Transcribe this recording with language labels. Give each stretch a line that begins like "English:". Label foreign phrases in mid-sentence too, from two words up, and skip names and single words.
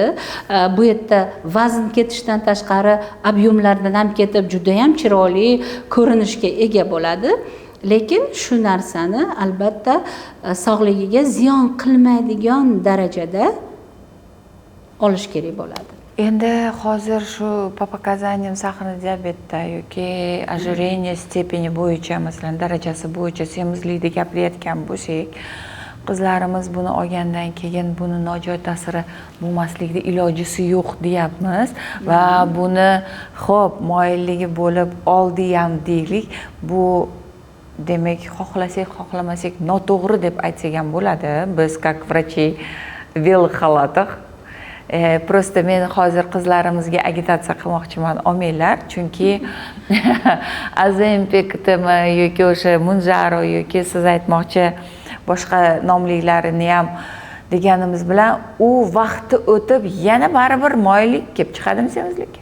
Uzbek: Bu yerda vazn ketishdan tashqari ob'yemlardan ham ketib, juda ham chiroyli ko'rinishga ega bo'ladi. Lekin shu narsani albatta sog'ligiga ziyon qilmaydigan darajada olish kerak bo'ladi. Endi hozir shu
Russian: по показаниям сахарный
Uzbek: diabetda yoki ожирение stepeni bo'yicha, masalan, darajasi bo'yicha semizlikni gapirayotgan bo'lsak, qizlarimiz buni olgandan keyin buni nojo'ya ta'siri bo'lmaslikda ilojisi yo'q deyapmiz va buni xo'p moyilligi bo'lib oldi ham deylik. Bu demak xohlasak xohlamasak noto'g'ri deb aytsak ham bo'ladi.
Russian: Biz как врачи в белых халатах.
Uzbek: Просто men hozir qizlarimizga agitatsiya qilmoqchiman, olmanglar, chunki Ozempic'mi yoki o'sha Mounjaro yoki siz aytmoqchi boshqa nomliklarini ham deganimiz bilan u vaqti o'tib yana baribir moyillik kelib chiqadimi semizlikka?